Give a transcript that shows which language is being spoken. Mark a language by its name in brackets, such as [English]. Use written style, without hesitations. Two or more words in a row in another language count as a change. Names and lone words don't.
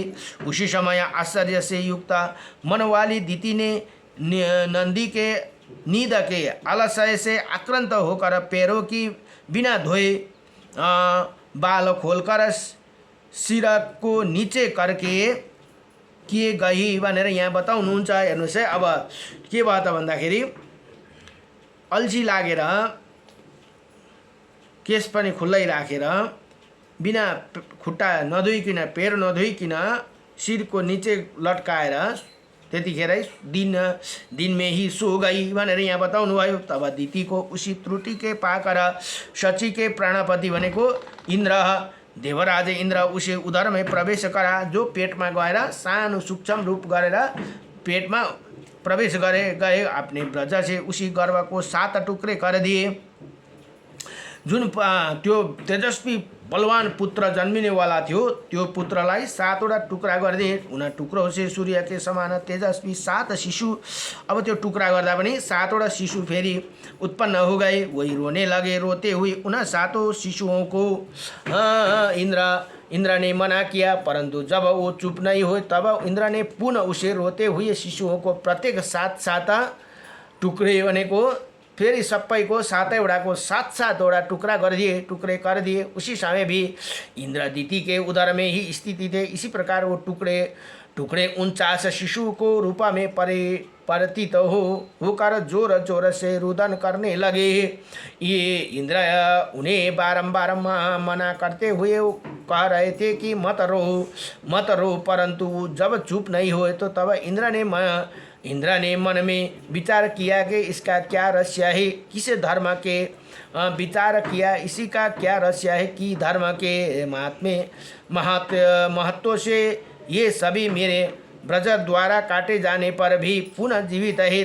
[Hindi] उसी समय आश्चर्य से युक्त मन वाली दीति ने नंदी के नींद के आलस्य से आक्रांत होकर पैरों की बिना धोए बाल खोलकर सिर को नीचे करके किए गई [Nepali] भनेर यहाँ बताउनुहुन्छ। हेर्नुहोस् है, अब के भयो त भन्दाखेरि अल्छी लागेर केस पनि खुल्लै राखेर बिना खुट्टा नधोइकन पैर नधोइकन सिरको नीचे लटकाएर त्यतिखेरै [Hindi] दिन में ही सो गई [Nepali] भनेर यहाँ बताउनु भयो। [Hindi] तब दीति को उसी त्रुटि के पाकर शची के प्राणपति भनेको इन्द्र देवराज इन्द्र उसे उदर में प्रवेश करा, जो [Nepali] पेटमा गएर सानो सूक्ष्म रूप गरेर पेटमा प्रवेश [Hindi] गए अपने ब्रज से उसी गर्भ को 7 टुक्रे कर दिए। [Nepali] जुन त्यो तेजस्वी बलवान पुत्र जन्मिने वाला थियो त्यो पुत्रलाई 7 वटा टुक्रा गरिदिए। [Hindi] उन टुक्रों से सूर्य के समान तेजस्वी 7 शिशु, [Nepali] अब त्यो टुक्रा गर्दा पनि 7 वटा शिशु फेरि [Hindi] उत्पन्न हो गए। वही रोने लगे, रोते हुए उन 7 शिशुओं को इंद्र ने मना किया, परंतु जब वो चुप नहीं हुए तब इंद्र ने पुनः उसे रोते हुए शिशुओं को प्रत्येक 7 टुक्रे [Nepali] भनेको फेरि सबैको 7 वटा को 7 वटा [Hindi] टुक्रे कर दिए। उसी समय भी इंद्र दीति के उदर में ही स्थिति थे। इसी प्रकार वो टुकड़े 49 शिशु को रूप में परिवर्तित होकर जोर जोर से रुदन करने लगे। ये इंद्र उन्हें बारंबार मना करते हुए कह रहे थे कि मत रो, परंतु जब चुप नहीं हुए तो तब इंद्र ने मन में विचार किया कि इसका क्या रहस्य है, किस धर्म के विचार किया, इसी का क्या रहस्य है कि धर्म के महत्व से ये सभी मेरे ब्रज द्वारा काटे जाने पर भी पुनः जीवित है।